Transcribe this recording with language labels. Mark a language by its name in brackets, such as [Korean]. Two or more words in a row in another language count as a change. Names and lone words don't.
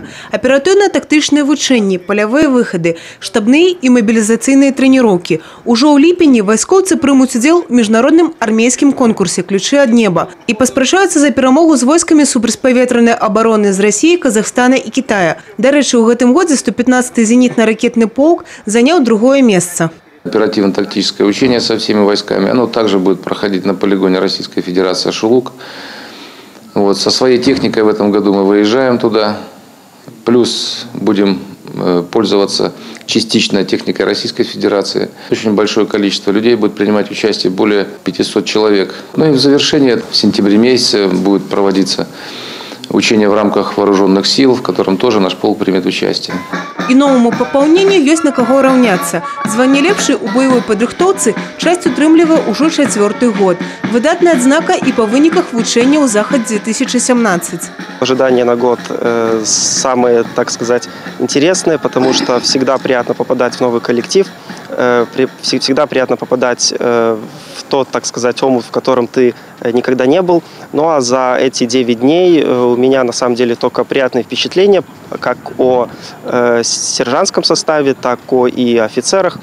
[Belarusian] Аператыўна-тактычныя вучэнні, палявыя выхады, штабныя і мабілізацыйныя трэніроўкі. Ужо ў ліпені вайскоўцы прымуць удзел у міжнародным армейскім конкурсе «Ключы ад неба» і паспрачаюцца за перамогу з войскамі супрацьпаветранай абароны з Расіі, Казахстана і Китая. Дарэчы, у гэтым годзе 115-й зенітна-ракетны полк заняў другое месца. [Russian] Оперативно-тактическое учение со всеми войсками, оно также будет проходить на полигоне Российской Федерации Ашулук. Со своей техникой в этом году мы выезжаем туда. Плюс будем пользоваться частично техникой Российской Федерации. Очень большое количество людей будет принимать участие, более 500 человек. Ну и в завершение в сентябре месяце будет проводиться учение в рамках вооруженных сил, в котором тоже наш полк примет участие. [Belarusian] І новому папаўненню ёсць на каго раўняцца. Званне лепшы ў боевой падрыхтоўцы часць утрымлівае ўжо 4-й год. Выдатная адзнака і па выніках вучэнняў «Захад-2017». [Russian] Ожидания на год самые, так сказать, интересные, потому что всегда приятно попадать в новый коллектив, всегда приятно попадать в тот, так сказать, омут, в котором ты никогда не был. Ну а за эти 9 дней у меня на самом деле только приятные впечатления, как о сержантском составе, так и офицерах.